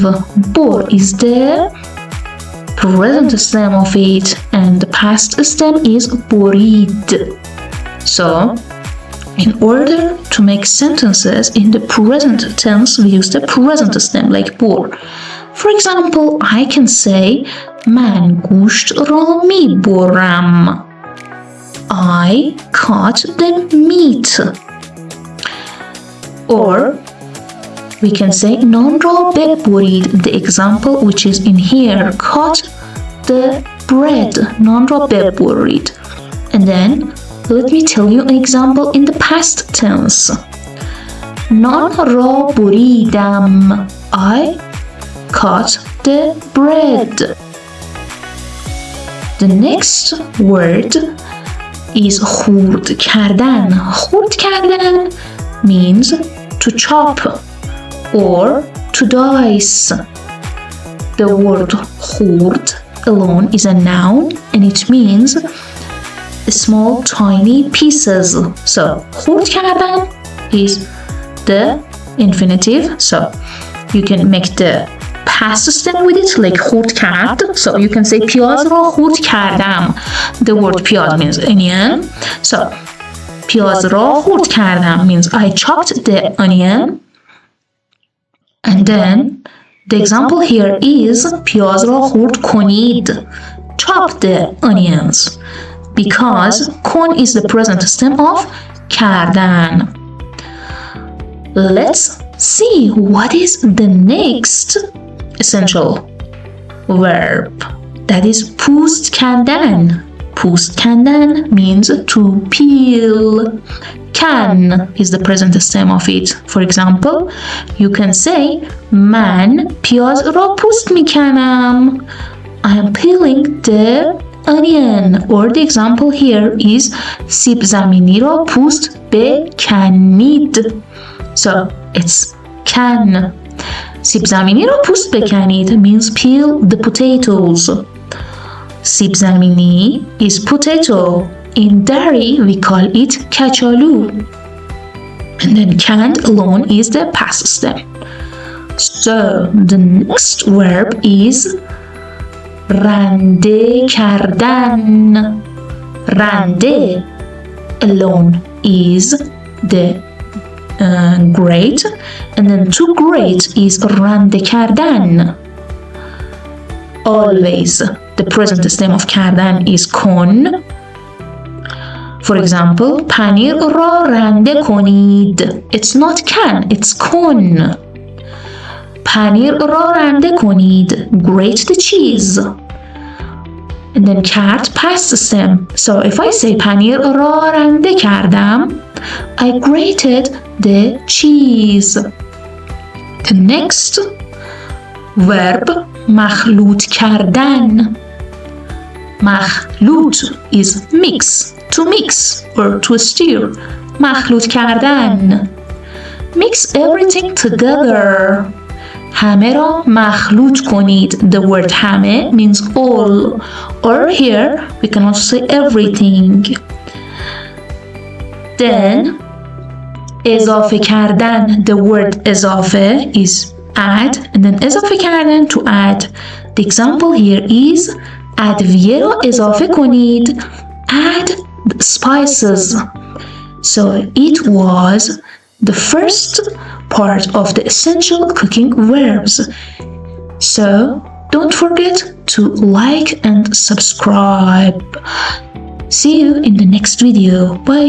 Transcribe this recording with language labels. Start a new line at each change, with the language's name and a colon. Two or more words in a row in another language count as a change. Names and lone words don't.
English: Bor is the present stem of it and the past stem is borid. So, in order to make sentences in the present tense, we use the present stem like bor. For example, I can say
Persian: من گوشت را می برم.
English: I cut the meat. Or we can say
Persian: نان را ببرید.
English: The example which is in here, cut the bread.
Persian: نان را ببرید.
English: And then let me tell you an example in the past tense.
Persian: نان را بریدم.
English: I cut the bread. The next word is
Persian: خورد کردن. خورد کردن
English: means to chop or to dice. The word خورد alone is a noun and it means small tiny pieces. So
Persian: خورد کردن
English: is the infinitive. So you can make the past stem with it like
Persian: خورد کرد.
English: So you can say
Persian: پیاز را خورد کردم.
English: The word پیاز means onion. So
Persian: پیاز را خورد کردم
English: means I chopped the onion. And then the example here is
Persian: پیاز را خورد کنید.
English: Chop the onions. Because کن is the present stem of کردن. Let's see what is the next essential verb. That is
Persian: پوست کندن. پوست کندن
English: means to peel. Can is the present stem of it. For example, you can say
Persian: من پیاز را پوست میکنم.
English: I am peeling the onion. Or the example here is
Persian: سیب زمینی را پوست بکنید.
English: So it's can.
Persian: سیب زمینی را پوست بکنید
English: means peel the potatoes.
Persian: سیب زمینی
English: is potato. In Dari, we call it kachalu. And then canned alone is the past stem. So, the next verb is
Persian: رنده کردن.
English: Rande alone is the grate. And then to grate is
Persian: رنده کردن.
English: Always, the present stem of kardan is kon. For example,
Persian: پنیر را رنده کنید.
English: It's not can, it's
Persian: کن. پنیر را رنده کنید.
English: Grate the cheese. And then کرد past stem. So if I say
Persian: پنیر را رنده کردم,
English: I grated the cheese. The next verb
Persian: مخلوط کردن.
English: مخلوط is mix. To mix or to stir.
Persian: مخلوط کردن.
English: Mix everything together.
Persian: همه را مخلوط کنید.
English: The word همه means all. Or here we can also say everything. Then
Persian: اضافه کردن.
English: The word اضافه is add. And then
Persian: اضافه کردن
English: to add. The example here is
Persian: ادویه را اضافه کنید.
English: Add spices. So it was the first part of the essential cooking verbs. So Don't forget to like and subscribe. See you in the next video.